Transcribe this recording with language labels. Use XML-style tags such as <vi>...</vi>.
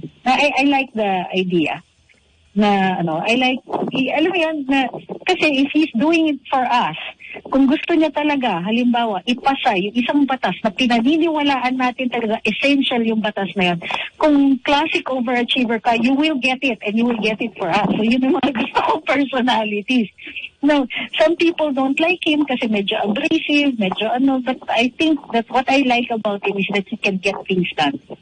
<en>I like the idea. I like,</en> <tl>alam mo yan, kasi</tl> <en>if he's doing it for us,</en> <tl>kung gusto niya talaga, halimbawa, ipasa yung isang batas na pinaniniwalaan natin talaga, essential yung batas na yan. Kung</tl> <en>classic overachiever ka, you will get it, and you will get it for us.</en> <tl>So yun yung mga gusto kong personalities.</tl> <en>Now, some people don't like him</en> <tl>kasi medyo</tl> <en>abrasive, but I think that what I like about him is that he can get things done.</en>